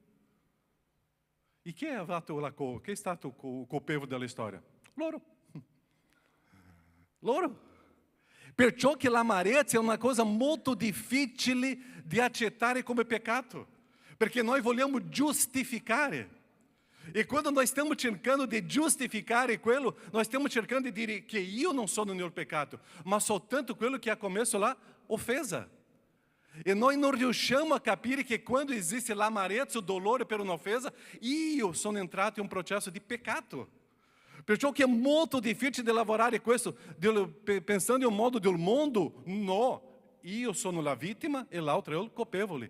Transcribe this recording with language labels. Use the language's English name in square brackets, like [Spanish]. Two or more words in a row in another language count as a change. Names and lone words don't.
[Italian] E chi è stato il colpevole della storia? Loro. Loro. Perciò che l'amarezza è una cosa molto difficile di accettare come peccato, perché noi vogliamo giustificare. [Portuguese] E quando nós estamos cercando de [Italian] giustificare quello, [Portuguese] nós estamos cercando de [Italian] dire che io non sono nel peccato, ma soltanto quello che ha commesso la offesa. E noi non riusciamo a capire che quando esiste l'amarezza, o dolore per un'offesa, io sono entrato in un processo di peccato. Perciò che è molto difficile di lavorare questo, pensando in un modo del mondo, no, io sono la vittima e l'altro è il colpevole.